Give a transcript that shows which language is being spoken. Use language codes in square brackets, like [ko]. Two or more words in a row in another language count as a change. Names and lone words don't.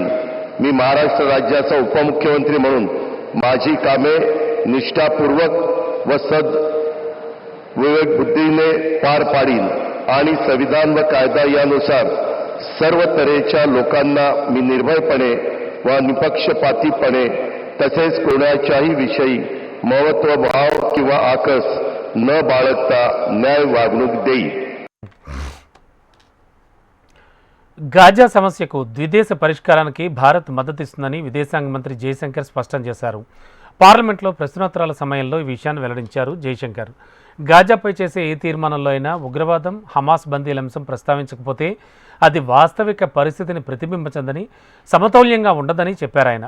[mr] मी महाराष्ट्र राज्याचा उपमुख्यमंत्री म्हणून माझी कामे निष्ठापूर्वक व विवेक बुद्धीने पार पाडीन आणि संविधान व कायदा यानुसार सर्व तऱ्हेच्या लोकांना मी निर्भयपणे व निपक्षपातीपणे तसेच कोणाच्याही विषयी महत्वभाव किंवा आकस न बाळगता न्याय वागणूक देईल. [te] గాజా సమస్యకు ద్విదేశ పరిష్కారానికి భారత్ మద్దతిస్తుందని విదేశాంగ మంత్రి జయశంకర్ స్పష్టం చేశారు. పార్లమెంట్లో ప్రశ్నోత్తరాల సమయంలో ఈ విషయాన్ని వెల్లడించారు జయశంకర్. గాజాపై చేసే ఏ తీర్మానంలో అయినా ఉగ్రవాదం, హమాస్ బందీల అంశం ప్రస్తావించకపోతే అది వాస్తవిక పరిస్థితిని ప్రతిబింబించదని, సమతౌల్యంగా ఉండదని చెప్పారు ఆయన.